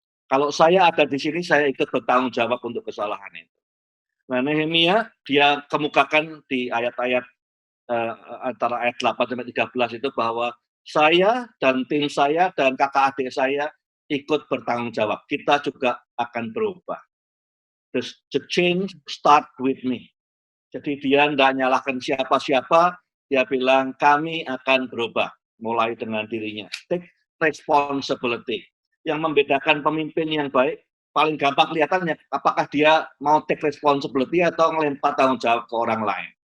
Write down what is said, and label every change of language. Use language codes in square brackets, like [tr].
[id] Kalau saya ada di sini, saya ikut bertanggung jawab untuk kesalahan itu. Nah, Nehemia dia kemukakan di ayat-ayat antara ayat 8-13 itu bahwa saya dan tim saya dan kakak adik saya ikut bertanggung jawab. Kita juga akan berubah. [en] The change start with me. [id] Jadi dia tidak nyalahkan siapa-siapa, dia bilang kami akan berubah mulai dengan dirinya. [en] Take responsibility. [id] Yang membedakan pemimpin yang baik, paling gampang kelihatannya apakah dia mau [en] take responsibility [id] atau ngelempar tanggung jawab ke orang lain.